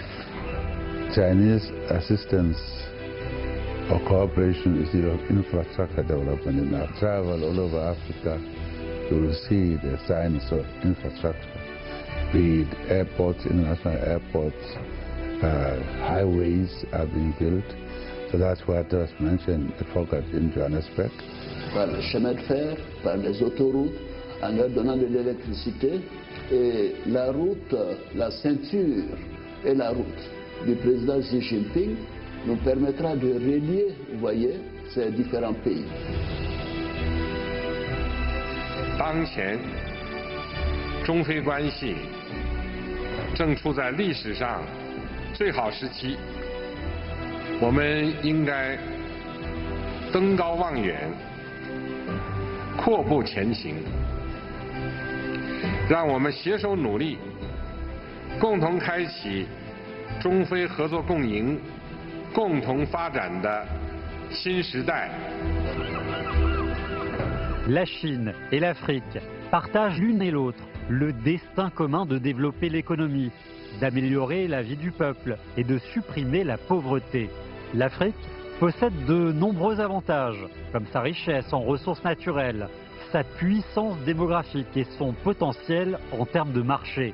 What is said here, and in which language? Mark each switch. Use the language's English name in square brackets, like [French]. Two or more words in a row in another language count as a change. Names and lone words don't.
[English] Chinese assistance or cooperation is the infrastructure development. In our travel all over Africa, you will see the signs of infrastructure, be it airports, international airports, highways are being built. So that's what was mentioned, the focus in Johannesburg. [French] Par le chemin de fer, par les autoroutes, en leur donnant de l'électricité. Et la route, la ceinture et la route du président Xi Jinping nous permettra de relier, vous voyez, ces différents pays. [Chinese] 当前，中非关系正处在历史上最好时期。我们应该登高望远，阔步前行。让我们携手努力，共同开启中非合作共赢、共同发展的新时代。 [French] La Chine et l'Afrique partagent l'une et l'autre le destin commun de développer l'économie, d'améliorer la vie du peuple et de supprimer la pauvreté. L'Afrique possède de nombreux avantages, comme sa richesse en ressources naturelles, sa puissance démographique et son potentiel en termes de marché.